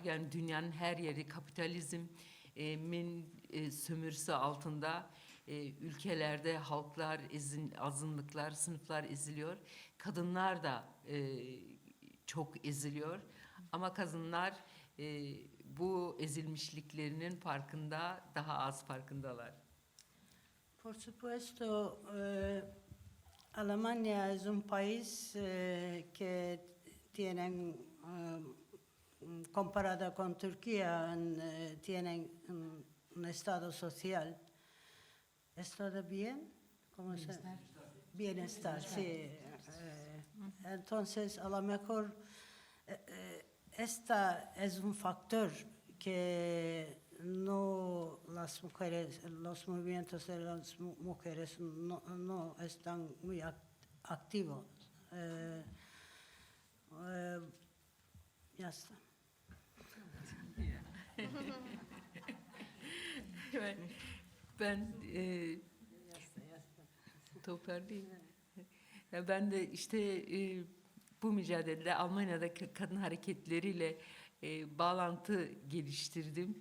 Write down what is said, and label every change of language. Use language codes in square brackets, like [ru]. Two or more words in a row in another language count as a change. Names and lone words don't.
[tr] Yani dünyanın her yeri kapitalizmin sömürüsü altında ülkelerde halklar, azınlıklar, sınıflar eziliyor. Kadınlar da çok eziliyor. Ama kadınlar bu ezilmişliklerinin farkında, daha az farkındalar. [es] Por supuesto, Alemania es un país que tienen, comparada con Turquía, tienen un estado social. ¿Está bien? ¿Cómo Bienestar. Bienestar, sí. Entonces, a lo mejor esta es un factor que no las mujeres, los movimientos de las mujeres no están muy activos. Ya está. [tr] Ben toparlayayım. Ben de işte bu mücadelede Almanya'daki kadın hareketleriyle bağlantı geliştirdim.